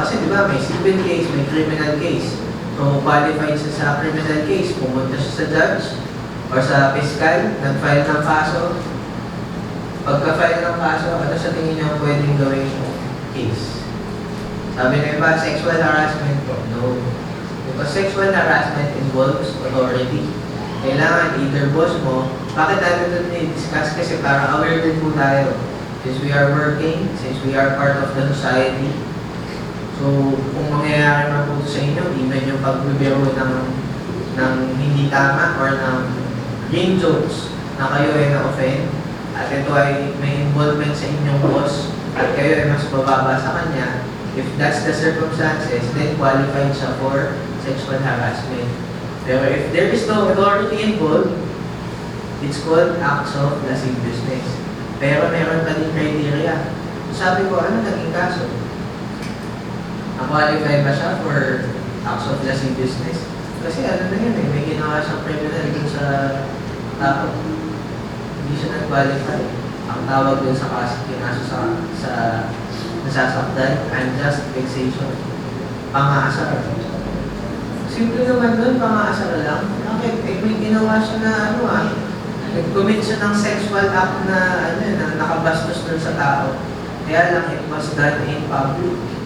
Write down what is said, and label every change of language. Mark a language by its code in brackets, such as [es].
[tl] Kasi di ba may civil case, may criminal case. So qualified siya sa criminal case, pumunta siya sa judge or sa fiscal, nag-file ng kaso. Pagka-file ng kaso, ano sa tingin niyo pwedeng gawin yung case? Sabi na iba, sexual harassment po. No. [en] Because sexual harassment involves authority. [tl] Kailangan either boss mo, bakit natin ito ni-discuss? Kasi para aware din po tayo. [en] Since we are working, since we are part of the society. [tl] So, kung mangyayari man po sa inyo, even yung pagbibiro ng hindi tama or ng green jokes na kayo ay na-offend, at ito ay may involvement sa inyong boss, at kayo ay mas bababa sa kanya, [en] if that's the circumstances, [tl] then qualified siya for sexual harassment. [en] Pero if there is no authority involved, it's called acts of lasciviousness. [tl] Pero meron pa din criteria. Sabi ko, ano naging kaso? Na-qualify ba siya for acts of lasciviousness? Kasi ano na yun may ginawa siyang criminal dun sa tao. Hindi siya nag-qualify. Ang tawag dun sa kinaso sa nasasaktan, unjust vexation. Pang-aasar. Simple naman dun, pang-aasar lang. Bakit? May ginawa siya na nag-commit siya ng sexual act na nakabastos dun sa tao. Kaya lang, [en] it was done in public.